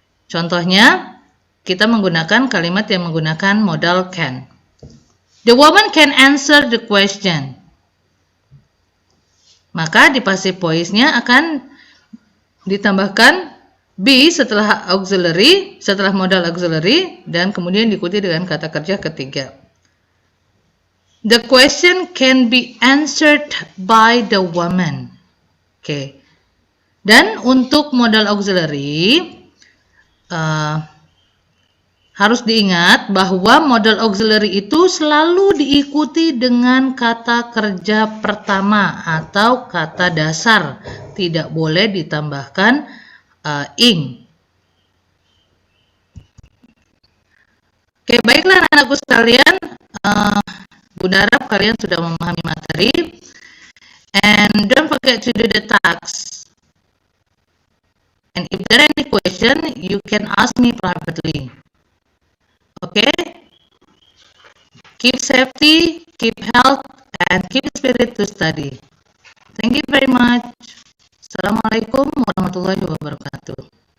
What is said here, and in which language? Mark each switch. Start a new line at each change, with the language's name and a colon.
Indonesian: Contohnya, kita menggunakan kalimat yang menggunakan modal can.
English: The woman can answer the question.
Indonesian: Maka di passive voice-nya akan ditambahkan be setelah auxiliary, setelah modal auxiliary, dan kemudian diikuti dengan kata kerja ketiga.
English: The question can be answered by the woman. Oke.
Indonesian: Dan untuk modal auxiliary, harus diingat bahwa modal auxiliary itu selalu diikuti dengan kata kerja pertama atau kata dasar. Tidak boleh ditambahkan ing. Oke, baiklah anak-anakku sekalian. Bunda harap kalian sudah memahami materi.
English: And don't forget to do the tasks. And if there are any question, you can ask me privately. Okay, keep safety, keep health, and keep spirit to study. Thank you very much.
Arabic: Assalamualaikum warahmatullahi wabarakatuh.